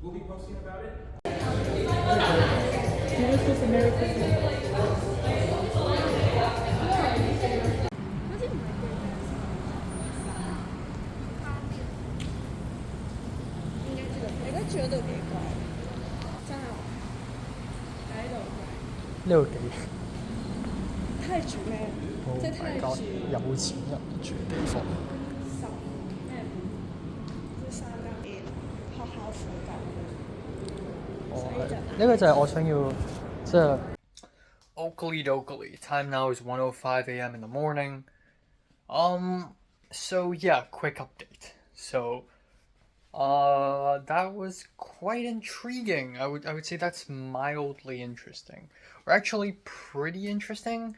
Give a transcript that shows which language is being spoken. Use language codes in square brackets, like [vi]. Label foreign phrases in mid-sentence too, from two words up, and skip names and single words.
[en] posting about it. Merry Christmas, Merry Christmas. [yue] 應該住到，你覺得住嗰度幾貴？真係話喺度呢度幾貴，睇住咩？即係睇住有錢人住嘅地方。十咩？即係3間學校附近。哦，係呢個就係我想要即係。 [en] Oakley dokley. Time now is 1:05 a.m. in the morning. So yeah, quick update. So, that was quite intriguing. I would say that's mildly interesting. Or actually pretty interesting.